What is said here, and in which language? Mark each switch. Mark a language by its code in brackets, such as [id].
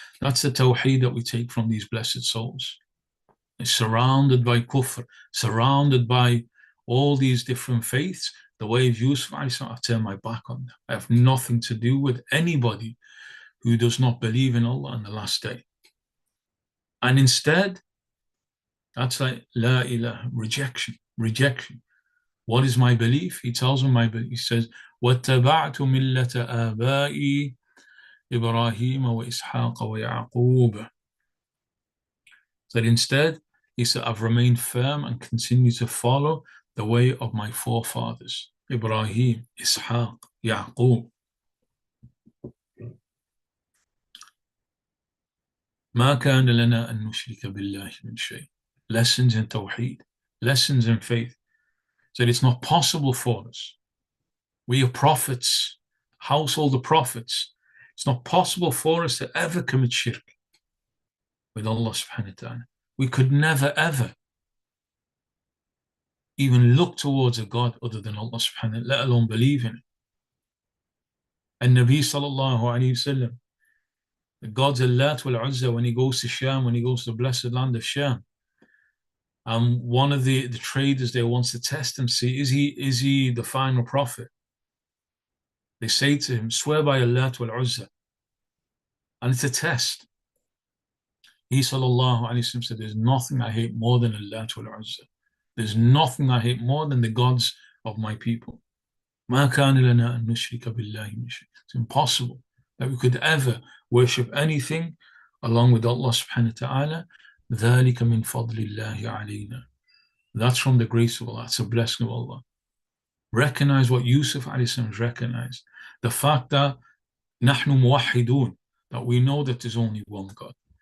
[en] That's the tawheed that we take from these blessed souls. It's surrounded by kufr, surrounded by all these different faiths. The way of Yūsuf, I turn my back on them. I have nothing to do with anybody who does not believe in Allah on the last day. And instead, that's like la ilaha, rejection. What is my belief? He tells them my belief. He says, [ar] وَاتَّبَعْتُ مِلَّةَ آبَائِي إِبْرَاهِيمَ وَإِسْحَاقَ وَيَعْقُوبَ. [en] That instead, he said, I've remained firm and continue to follow the way of my forefathers, Ibrahim, Ishaq, Yaqub. [ar] ما كان لنا أن نشرك بالله من شيء. [en] Lessons in Tawheed, lessons in faith. So it's not possible for us. We are prophets, household of prophets. It's not possible for us to ever commit shirk with Allah subhanahu wa ta'ala. We could never ever even look towards a God other than Allah subhanahu wa ta'ala, let alone believe in it. And Nabi sallallahu alayhi wa sallam, the gods Allat wal Uzza, when he goes to Sham, when he goes to the blessed land of Sham, one of the traders there wants to test him, see, is he the final prophet? They say to him, swear by Allat wal Uzza. And it's a test. He sallallahu alayhi wa sallam said, there's nothing I hate more than Allat wal Uzza. There's nothing I hate more than the gods of my people. [ar] ما كان لنا أن نشرك بالله من شيء. [en] It's impossible that we could ever worship anything along with Allah subhanahu wa ta'ala. [ar] ذلك من فضل الله علينا. [en] That's from the grace of Allah. It's a blessing of Allah. Recognize what Yusuf alayhi recognized. The fact that [ar] نحن موحدون, [en] that we know that there's only one God.